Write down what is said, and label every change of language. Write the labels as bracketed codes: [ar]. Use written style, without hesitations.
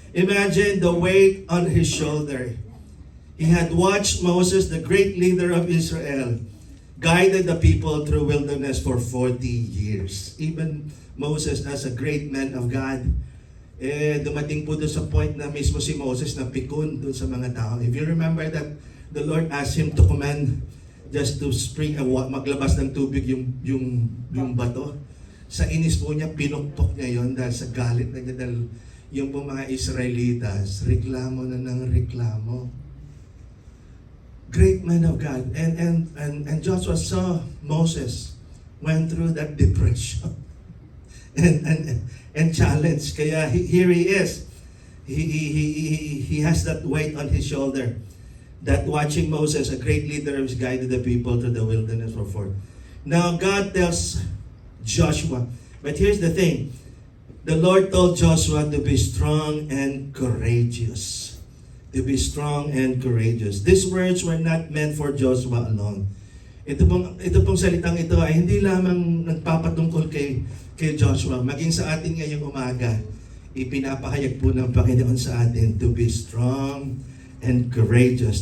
[en] Imagine the weight on his shoulder. He had watched Moses, the great leader of Israel, guided the people through wilderness for 40 years. Even Moses, as a great man of God, [tl] dumating po doon sa point na mismo si Moses na pikon doon sa mga tao. [en] If you remember that the Lord asked him to command just to spring, [tl] maglabas ng tubig yung bato. Sa inis po niya, pinukpok niya yon dahil sa galit na niya dahil yung po mga Israelitas, reklamo na ng reklamo. [en] Great man of God. And Joshua saw Moses went through that depression and challenge. Kaya here he is. He has that weight on his shoulder. That watching Moses, a great leader, has guided the people through the wilderness for 40. Now God tells Joshua, but here's the thing. The Lord told Joshua to be strong and courageous. To be strong and courageous. These words were not meant for Joshua alone. [tl] Ito pong salitang ito ay hindi lamang nagpapatungkol kay Joshua. Maging sa atin ngayong umaga, ipinapahayag po ng Panginoon sa atin [en] to be strong and courageous.